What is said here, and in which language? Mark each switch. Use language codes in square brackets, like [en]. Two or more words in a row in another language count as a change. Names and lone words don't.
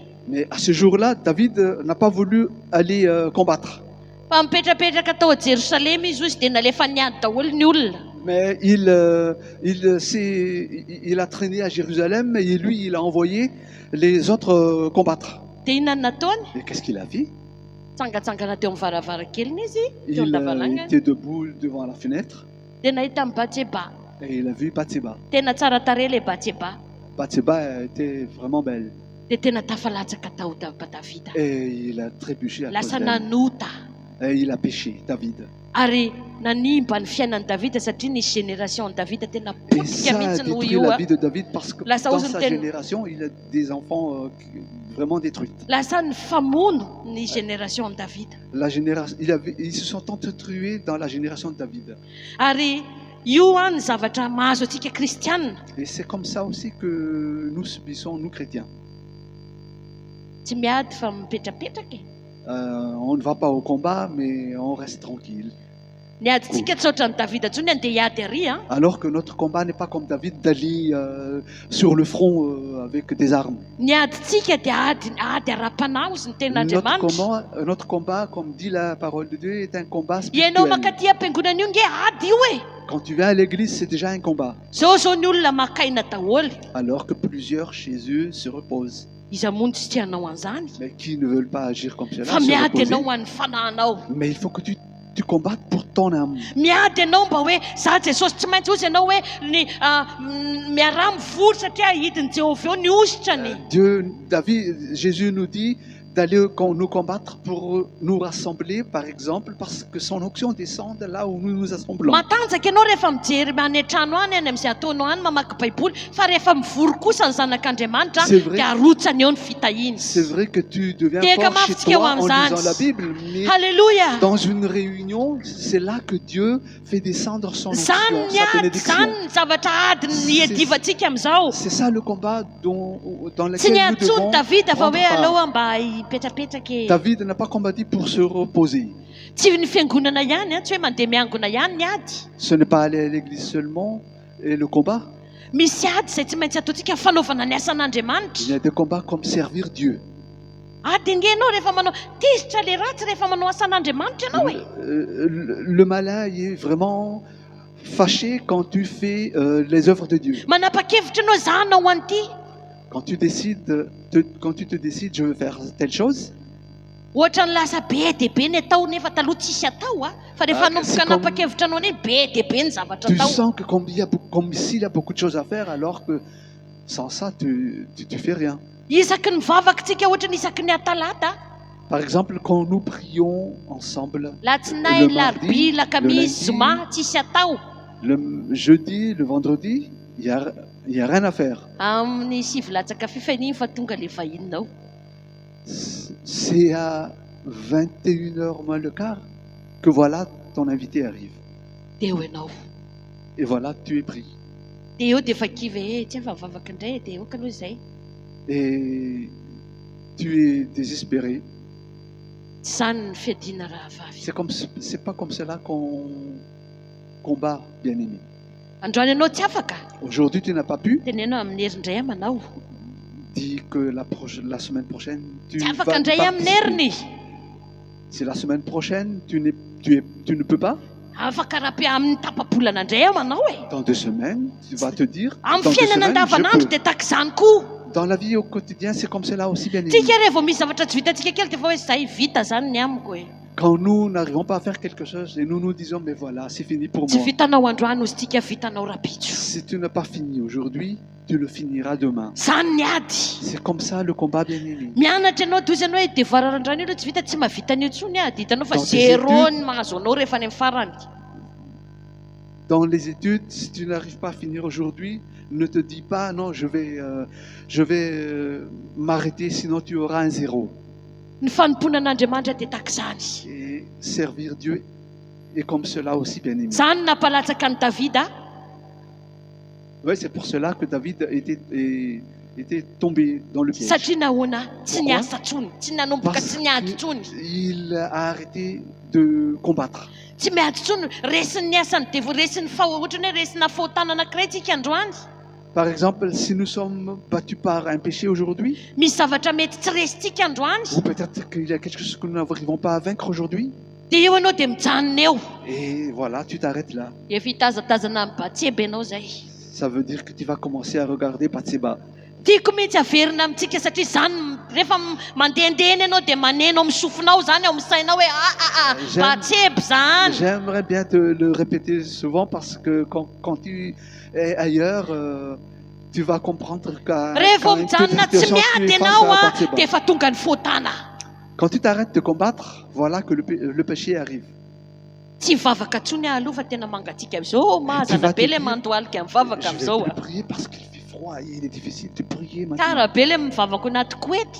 [fr] Mais à ce jour-là, David n'a pas voulu aller combattre. [mg] Fa mipetrapetraka tao Jérusalem izy ozy dia nalefa niady daholo ny olona. [fr] Mais il a traîné à Jérusalem et lui, il a envoyé les autres combattre. [mg] Dia inona ny nataony? [fr] Et qu'est-ce qu'il a fait? [mg] Tsangatsangana teo amin'ny varavarankeliny izy, teo [fr] Il [mg] amin'ny lavalangana. [fr] était debout devant la fenêtre [mg] Dia nahita ny Batseba. [fr] et il a vu Bathsheba. [mg] Tena tsara tarehy ilay Batseba. [fr] Bathsheba était vraiment belle [mg] Dia tena tafalatsaka tao Davida. [fr] et il a trébuché à cause [mg] Lasa [fr] d'elle. [mg] nanota. [fr] Et il a péché, David. [mg] Ary nanimba ny fiainan'ny Davida satria nisy génération Davida tena [fr] Et [mg] potika [fr] ça a [mg] mihitsy noho [fr] détruit [mg] io [fr] la vie de David parce que Là, ça dans ose [mg] sa [fr] une telle- génération, il a des enfants vraiment détruits. [mg] lasa nifamono ny génération Davida. [fr] La génération, ils se sont entretués dans la génération de David. [mg] Ary io ny zavatra mahazo antsika kristianina. [fr] Et c'est comme ça aussi que nous subissons, nous chrétiens. [mg] Tsy miady fa mipetrapetraka e. [fr] On ne va pas au combat, mais on reste tranquille. [mg] Niadintsika tsy ohatran'ny Davida ntsony andeha hiady ary [fr] Alors que notre combat n'est pas comme David d'aller sur le front avec des armes. [mg] Niadintsika dia ady ara-panahy ozy ny ten'Andriamanitra. [fr] Notre combat, comme dit la parole de Dieu, est un combat [mg] Ianao [fr] spirituel. [mg] makaty am-piangonana io nge ady io e. [fr] Quand tu viens à l'église, c'est déjà un combat. [mg] Zao ny olona makaina daholo. [fr] Alors que plusieurs chez eux se reposent. [mg] Iza mono tsy tianao an'izany. [fr] Mais qui ne veulent pas agir comme cela, [mg] Fa [fr] se [mg] miady [fr] reposer. [mg] ianao ho an'ny fanahinao. [fr] Mais il faut que tu combattes pour ton âme. [mg] Miady ianao mba hoe za Jesosy tsy maintsy ozy ianao hoe ny miarah mivory satria hidin'i Jéhovah eo ny ositrany. [fr] Jésus nous dit d'aller nous combattre pour nous rassembler, par exemple, parce que son onction descende là où nous nous assemblons. [mg] Matanjaka ianao rehefa mijery any an-trano any amin'izay ataonao any mamaky baiboly fa rehefa mivory kosa ny zanak'Andriamanitra [fr] C'est vrai. [mg] dia arotsany eo ny fitahiny. [fr] C'est vrai que tu deviens [mg] Teka [fr] fort [mg] mafy [fr] chez [mg] tsika eo [fr] toi en [mg] amin'izany. [fr] lisant la Bible, mais [mg] Halleluja. [fr] dans une réunion, c'est là que Dieu fait descendre son onction, [mg] Zany sa ady [fr] bénédiction. [mg] zany ny zavatra ady ny edivantsika amin'izao. [fr] C'est ça le combat dans [mg] Tsy [fr] lequel nous [mg] niady [fr] devons [mg] tsony Davida fa [fr] prendre [mg] hoe [fr] part. [mg] aloha mba hipetrapetraka e. [fr] David n'a pas combattu pour se reposer. [mg] Tsy ny fiangonana ihany tsy hoe mandeha miangona ihany ny ady. [fr] Ce n'est pas aller à l'église seulement et le combat. [mg] Misy ady izay tsy maintsy ataontsika fanaovana ny [fr] Il [mg] asan'Andriamanitra. [fr] y a des combats comme servir Dieu. [mg] Ady nge ianao rehefa manao tezitra le ratsy rehefa manao asan'Andriamanitra ianao e. [fr] Le malin il est vraiment fâché quand tu fais les œuvres de Dieu. [mg] Manapa-kevitra ianao za hanao an'ity. [fr] Quand tu te décides, je veux faire telle chose. [mg] Ohatra ny lasa be dia be ny atao nefa taloha tsisy atao fa rehefa [fr] Ah, [mg] nomboka [fr] c'est comme- [mg] nanapa-kevitra anao ny be dia be ny zavatra [fr] Tu [mg] atao. [fr] sens que comme s'il y a beaucoup de choses à faire, alors que sans ça, tu fais rien. [mg] Isaky ny vavakantsika ohatra ny isaky ny atalata. [fr] Par exemple, quand nous prions ensemble, [mg] Latsinainy, [fr] Le mardi, [mg] larobia, [fr] le [mg] lakamisy, [fr] lundi. [mg] zoma tsisy atao. [fr] le jeudi, le vendredi, il y a rien à faire. [mg] Amin'ny sivy latsaka fifaininy fa tonga le vahinao. [fr] C'est à 21h moins le quart que voilà, ton invité arrive. [mg] Dia eo ianao. [fr] Et voilà, tu es pris. [mg] Dia eo dia efa kivy tsy afa mivavaka indray dia eo ka aloha izay. [fr] Et tu es désespéré. [mg] Tsy zany ny fiadiana raha vavy. [fr] C'est pas comme cela qu'on combat, bien-aimé. [mg] Androany ianao tsy afaka. [fr] Aujourd'hui, tu n'as pas pu. [mg] Tenenao amin'ny herindray manao. [fr] Dis que la semaine prochaine, tu [mg] Tsy [fr] vas [mg] afaka indray amin'ny [fr] participer. [mg] heriny. [fr] Si la semaine prochaine, tu ne peux pas, [mg] Afaka raha amin'ny tapabolana indray aho manao e. [fr] dans 2 semaines, tu vas te dire, [mg] Amin'ny [fr] dans 2 [mg] fiainana [fr] semaines, [mg] andavanandro [fr] je [mg] dia [fr] peux. [mg] takizany koa. [fr] Dans la vie au quotidien, c'est comme cela aussi, bien aimé. [mg] Tsika rehefa vao misy zavatra tsy vitantsika kely dia fa hoe zay vita zany ny amiko e. [fr] Quand nous n'arrivons pas à faire quelque chose et nous nous disons, mais voilà, c'est fini pour [mg] Tsy [fr] moi. [mg] vitanao androany ozy tika vitanao rapitso. [fr] Si tu n'as pas fini aujourd'hui, tu le finiras demain. [mg] Zany ny ady. [fr] C'est comme ça le combat, bien aimé. [mg] Mianatra ianao toy izy ianao hoe devoir randrany io aloha tsy vita tsy mahavita an'io tsony ady hitanao fa [fr] Dans tes zéro études. [mg] ny mahazo anao rehefa any amin'ny farany. [fr] Dans les études, si tu n'arrives pas à finir aujourd'hui, ne te dis pas, non, je vais m'arrêter, sinon tu auras un 0. [mg] Ny fanompoana an'Andriamanitra dia takizany. [fr] Et servir Dieu est comme cela aussi, bien aimé. [mg] Zany nampalatsaka ny Davida. [fr] Oui, c'est pour cela que David était tombé dans le piège. [mg] Satria nahoana tsy [fr] Pourquoi? [mg] niasa tsony, tsy nanomboka [fr] Parce [mg] tsy niady tsony. [fr] qu'il a arrêté de combattre. [mg] Tsy miady tsony resiny niasany dia vo resiny ohatrany hoe resina fahotana anankiray tsika androany. [fr] Par exemple, si nous sommes battus par un péché aujourd'hui, [mg] Misy zavatra mety tsy resitsika androany [fr] ou peut-être qu'il y a quelque chose que nous n'arrivons pas à vaincre aujourd'hui, [mg] dia eo ianao dia mijanona eo. [fr] et voilà, tu t'arrêtes là. [mg] Efa hitazatazana amin'ny Batseba ianao zay. [fr] Ça veut dire que tu vas commencer à regarder Batseba. [mg] Tiako mihitsy averina amintsika satria zany rehefa mandehandeha ianao dia maneno amin'ny sofinao zany ao amin'ny sainao hoe [fr] J'aime- [mg] Batseba zany. [fr] J'aimerais bien te le répéter souvent parce que quand tu es ailleurs, tu vas comprendre [mg] Rehefa [fr] qu'à une petite [mg] mijanona tsy [fr] situation, tu [mg] miady [fr] es face [mg] ianao [fr] à [mg] a [fr] Batseba. [mg] dia efa tonga ny fahotana. [fr] Quand tu t'arrêtes de combattre, voilà que le péché arrive. [mg] Tsy vavaka tsony aloha fa tena mangatsiaka amin'izao. Mazana be ilay mandohalika mivavaka [fr] Je vais [mg] amin'izao. [fr] plus prier parce qu'il fait froid et il est difficile de prier maintenant. [mg] Tsara be ilay mivavaka anaty koety.